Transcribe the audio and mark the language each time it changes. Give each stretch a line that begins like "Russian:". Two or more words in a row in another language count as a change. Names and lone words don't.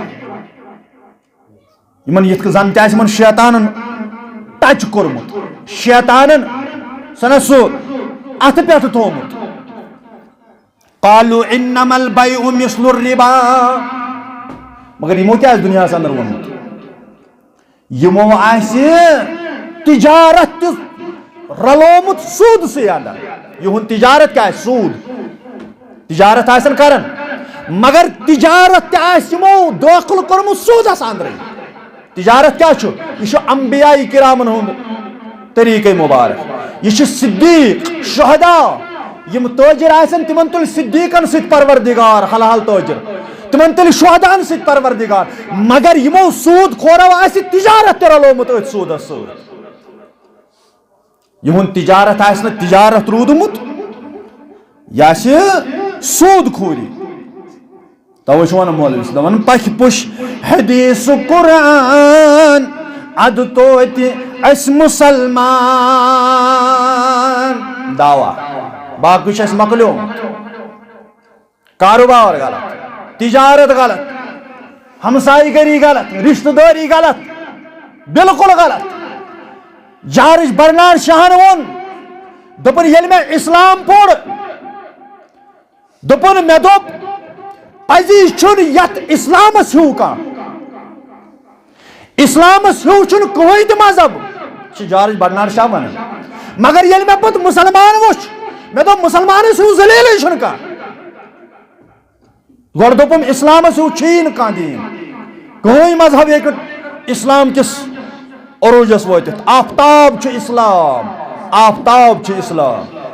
Kashmiri: یمن یِتھ کٔنۍ زن تہِ آسہِ یِمن شیطانن ٹچ کوٚرمُت شیطانن سنہ سُہ اتھٕ پٮ۪ٹھ تھومُت
Arabic: قالوا انما البيع مثل الربا
Kashmiri: مگر یمو کیٛاہ آسہِ دُنیاہس اندر ووٚنمُت یمو آسہِ تجارت تہِ رلومُت سوٗدسٕے اندر یِہُنٛد تجارت کیٛاہ آسہِ سوٗد تجارت آسن کران مگر تجارت تہِ آسہِ یِمو دٲخل کوٚرمُت سوٗدس اندرے تجارت کیٛاہ چھُ یہِ چھُ انبیاء کرامن ہُنٛد طریقے مبارک یہ صدیق شہدا یم تاجر آسن تمن تل صدیقن سۭتۍ پروردگار حلال تاجر تمن تل شہدان سۭتۍ پروردگار مگر یمو سود کھورو آسہِ تجارت تہِ رلومُت أتھۍ سودس سۭتۍ یہُنٛد تجارت آسہِ نہٕ تجارت روٗدمُت یہِ آسہِ سود کھوری توے چھُ ونان مولوی صٲب دپان پکھِ پُش حدیث قرآن اد توتہِ أسۍ مُسلمان دعوا باقی چھُ اَسہِ مۄکلیومُت کاروبار غلط تجارت غلط ہمسائی گری غلط رشتہ داری غلط بالکل غلط جارج برنار شاہن وون دپن ییٚلہِ مےٚ اسلام پوٚر دپن مےٚ دوٚپ پزی چھُنہٕ یتھ اسلامس ہیوٗ کانٛہہ اسلامس ہیوٗ چھُنہٕ کٕہۭنۍ تہِ مذہب چھُ جارج برنار شاہ ونان مگر ییٚلہِ مےٚ پتہٕ مُسلمان وُچھ مےٚ دوٚپ مُسلمانس ہیوٗ ذلیٖلٕے چھُنہٕ کانٛہہ گۄڈٕ دوٚپُم اسلامس ہیوٗ چھُیی نہٕ کانٛہہ دیٖن کٕہۭنۍ مذہب ہیٚکہِ اسلام کِس عروجس وٲتِتھ آفتاب چھُ اسلام آفتاب چھُ اسلام